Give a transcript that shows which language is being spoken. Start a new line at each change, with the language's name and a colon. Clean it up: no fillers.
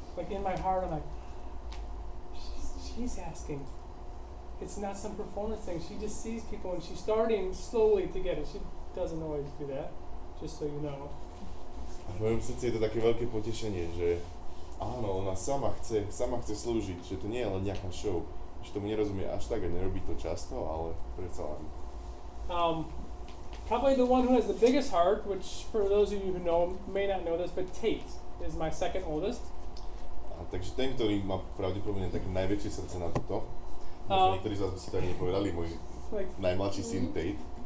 English: Like in my heart, I'm like, she's asking it's not some performance thing. She just sees people and she's starting slowly to get it. She doesn't always do that, just so you know.
Slovak: A v mojom srdci je to také veľké potešenie, že áno, ona sama chce slúžiť, že to nie je len nejaká show, že tomu nerozumie až tak a nerobí to často, ale predsa len.
English: Probably the one who has the biggest heart, which for those of you who know may not know this, but Tate is my second oldest.
Slovak: A takže ten, ktorý má pravdepodobne také najväčšie srdce na toto, možno niektorí z vás by si to ani nepovedali, môj najmladší syn Tate.